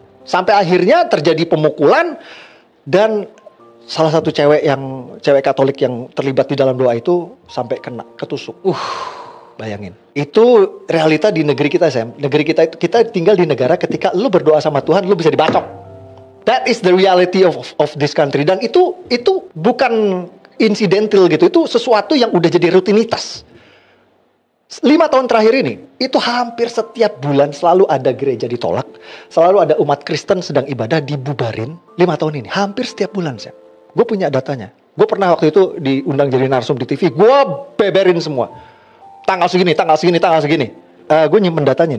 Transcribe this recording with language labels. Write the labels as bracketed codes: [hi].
[id] Sampai akhirnya terjadi pemukulan dan salah satu cewek Katolik yang terlibat di dalam doa itu sampai kena ketusuk. Bayangin. Itu realita di negeri kita, Sam. Negeri kita itu, kita tinggal di negara ketika lu berdoa sama Tuhan lu bisa dibacok. [en] That is the reality of this country. [id] Dan itu bukan incidental gitu. Itu sesuatu yang udah jadi rutinitas. 5 tahun terakhir ini, itu hampir setiap bulan selalu ada gereja ditolak, selalu ada umat Kristen sedang ibadah dibubarin. 5 tahun ini, hampir setiap bulan, Sam. Gue punya datanya. Gue pernah waktu itu diundang jadi narsum di TV, gue beberin semua. Tanggal segini. Gue nyimpen datanya.